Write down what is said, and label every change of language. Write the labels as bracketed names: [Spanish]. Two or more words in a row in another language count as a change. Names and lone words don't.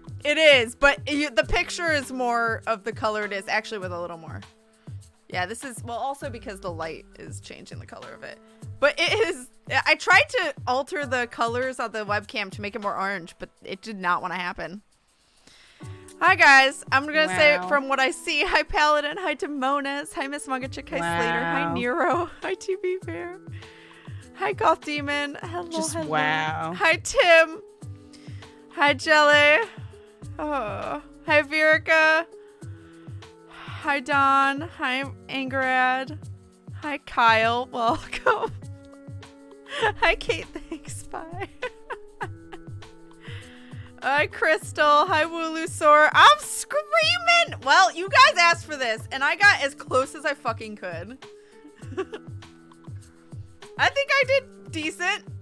[English] It is, but the picture is more of the color it is, actually with a little more. Yeah, this is, well, also because the light is changing the color of it. But it is, I tried to alter the colors on the webcam to make it more orange, but it did not want to happen. Hi, guys. I'm going to say from what I see, hi, Paladin. Hi, Demonas. Hi, Miss Mungachik. Hi, Slater. Hi, Nero. Hi, TV Bear. Hi, Goth Demon. Hello, hello. Wow. Hi, Tim. Hi, Jelly. Oh. Hi, Virica. Hi, Don. Hi, Angerad. Hi, Kyle. Welcome. Hi, Kate. Thanks. Bye. Hi, Crystal. Hi, Woolusaur. I'm screaming. Well, you guys asked for this, and I got as close as I fucking could. I think I did decent.